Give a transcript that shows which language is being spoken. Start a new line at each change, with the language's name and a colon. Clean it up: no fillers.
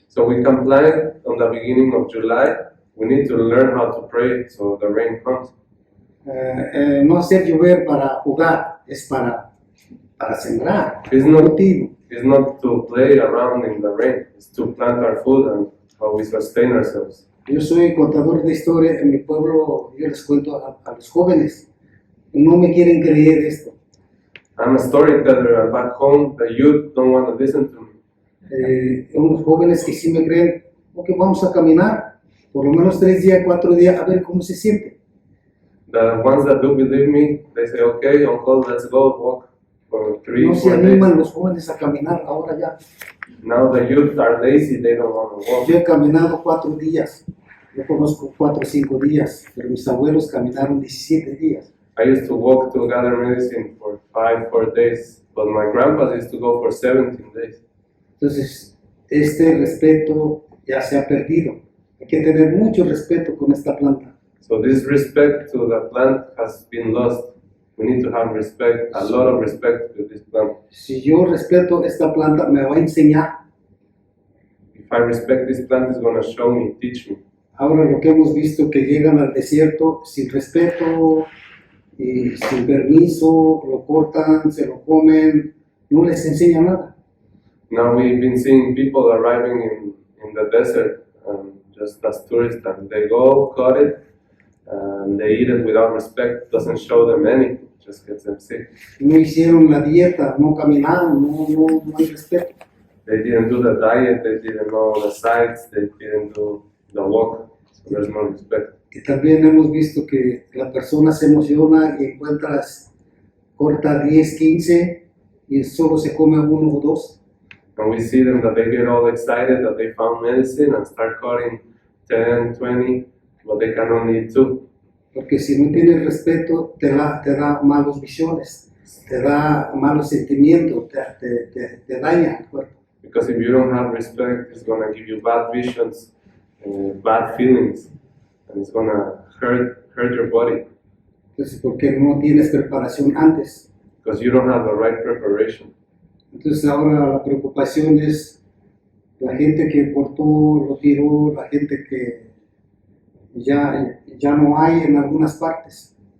English: So we can plant on the beginning of July. We need to learn how to pray so the rain comes.
Spanish: No hacer llover para jugar, es para sembrar.
English: It's not,
Spanish: Cultivo.
English: it's not to play around in the rain, it's to plant our food and how we sustain ourselves.
Spanish: Yo soy contador de historia en mi pueblo, yo les cuento a los jóvenes. No me quieren creer esto.
English: I'm a storyteller and back home the youth don't want to listen to me.
Spanish: Unos jóvenes que sí me creen, ok, vamos a caminar por lo menos 3 días, 4 días, a ver cómo se siente.
English: The ones that do believe me, they say, okay, uncle, let's go walk for 3,
Spanish: No se
English: 4 days.
Spanish: animan los jóvenes a caminar ahora ya.
English: Now the youth are lazy, they don't want to walk.
Spanish: Yo he caminado 4 días, yo conozco 4 o 5 días, pero mis abuelos caminaron 17 días.
English: I used to walk to gather medicine for 5, 4 days, but my grandpa used to go for 17 days.
Spanish: Entonces, este respeto ya se ha perdido. Hay que tener mucho respeto con esta planta.
English: So this respect to the plant has been lost. We need to have respect, a lot of respect to this plant.
Spanish: Si yo respeto esta planta, me va a enseñar.
English: If I respect this plant, it's going to show me, teach me.
Spanish: Ahora lo que hemos visto que llegan al desierto sin respeto y sin permiso, lo cortan, se lo comen, no les enseña nada.
English: Now we've been seeing people arriving in the desert just as tourists, and they go, cut it, and they eat it without respect. Doesn't show them anything, just gets them sick.
Spanish: No hicieron la dieta, no caminaron, no hay respeto.
English: They didn't do the diet, they didn't know the sites, they didn't do the walk, so there's no respect.
Spanish: Y también hemos visto que la persona se emociona y encuentras, corta 10, 15 y solo se come 1 o 2.
English: And we see them that they get all excited that they found medicine and start cutting 10, 20, but they can only eat 2.
Spanish: Porque si no tienes respeto, te da malos visiones, te da malos sentimientos, te daña el cuerpo.
English: Because if you don't have respect, it's going to give you bad visions, bad feelings, and it's going to hurt your body
Spanish: Entonces, porque no tienes preparación antes.
English: because you don't have the right preparation.
Spanish: Entonces ahora la preocupación es la gente que cortó, lo tiró, la gente que ya no hay en algunas partes.